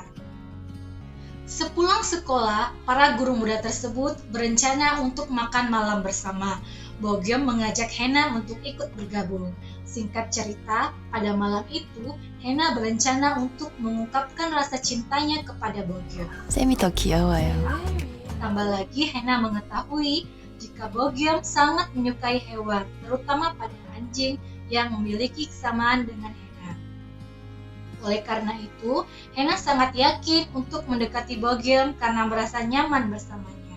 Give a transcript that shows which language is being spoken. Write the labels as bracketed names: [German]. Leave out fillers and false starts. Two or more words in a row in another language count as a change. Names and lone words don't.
[Indonesian] Sepulang sekolah, para guru muda tersebut berencana untuk makan malam bersama. Bo-gyeom mengajak Haina untuk ikut bergabung. Singkat cerita, pada malam itu, Haina berencana untuk mengungkapkan rasa cintanya kepada Bo-gyeom. [Korean] 쌤이 더 귀여워요. [Indonesian] Tambah lagi, Haina mengetahui jika Bo-gyeom sangat menyukai hewan, terutama pada anjing yang memiliki kesamaan dengan Haina. Oleh karena itu, Haina sangat yakin untuk mendekati Bo-gyeom karena merasa nyaman bersamanya.